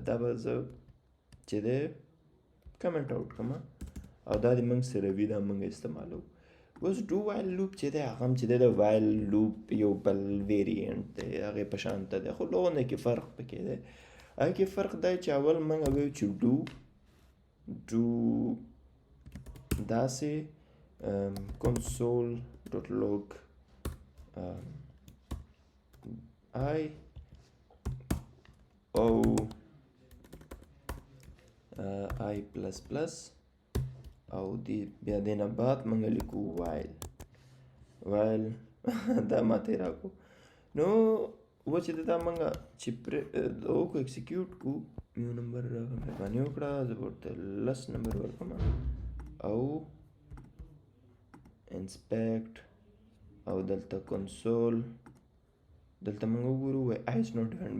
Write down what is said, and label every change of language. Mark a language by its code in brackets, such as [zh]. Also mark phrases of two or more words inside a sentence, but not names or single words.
[ps] دا به زه چې دی [en] comment out [ps] کړم او دا د موږ سره وي، دا موږ استعمالو. اوس [en] do while loop [ps] چې دی هغه هم چې دی د [en] while loop [ps] یو بل ویریانټ دی، هغې په شانته دی، خو لغونه کې فرق پکې دی. هغې کې فرق دی چې اول موږ وایو چې ډو داسې console.log I او I [en] plus plus [ps] او دی بیا دې نه بعد موږ لیکو وایل دا ماته راکو. نو و چې دا موږ چې وکړو ایکسیکیوټ کو، یو نمبر مهرباني وکړه زه به ورته 10 نمبر ورکړم او انسپیکټ او دلته کنسول دلته موږ وګورو [en] Y I is not defined.